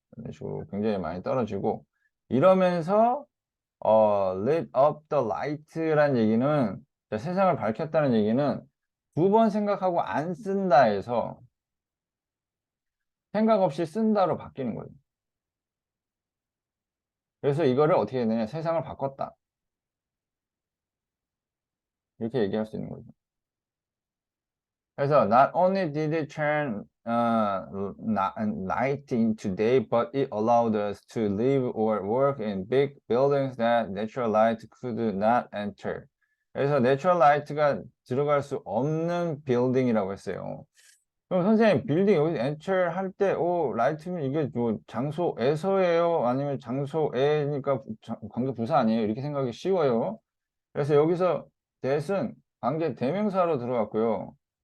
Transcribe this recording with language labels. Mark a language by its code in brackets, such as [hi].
[ko] 이런 식으로 굉장히 많이 떨어지고 이러면서 [en] lit up the light [ko] 라는 얘기는 세상을 밝혔다는 얘기는 두 번 생각하고 안 쓴다 해서 생각 없이 쓴다로 바뀌는 거예요. 그래서 이거를 어떻게 했느냐 세상을 바꿨다 이렇게 얘기할 수 있는 거죠. 그래서 [en] not only did it turn night into day, but it allowed us to live or work in big buildings that natural light could not enter. [ko] 그래서 natural light가 들어갈 수 없는 빌딩이라고 했어요. 그럼 선생님, 빌딩 여기 enter 할 때, 라이트면 이게 뭐 장소에서예요? 아니면 장소에니까 관계 부사 아니에요? 이렇게 생각이 쉬워요. 그래서 여기서 that은 관계 대명사로 들어갔고요.